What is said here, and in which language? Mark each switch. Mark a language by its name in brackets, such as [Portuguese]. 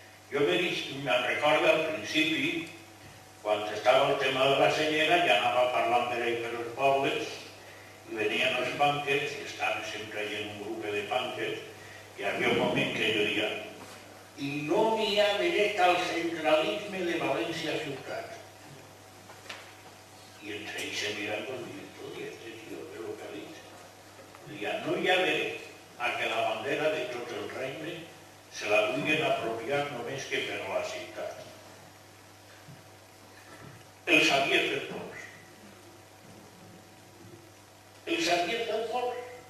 [Catalan] Jo me'n recordo al principi, quan estava el tema de la senyera, ja anava parlant per ahí per els pobles, i venien els pànquers, i estaven sempre allà en un grup de pànquers, i hi havia un moment que jo deia i no m'hi ha dret al centralisme de València ciutat. I entre ells [Spanish] se miran con director y este tío, ¿qué lo que ha dicho? [Catalan] Diga, no hi ha dret a que la bandera de tot el regne se la vulguin apropiar només que per la ciutat. Els havia fet pols. Els havia fet pols.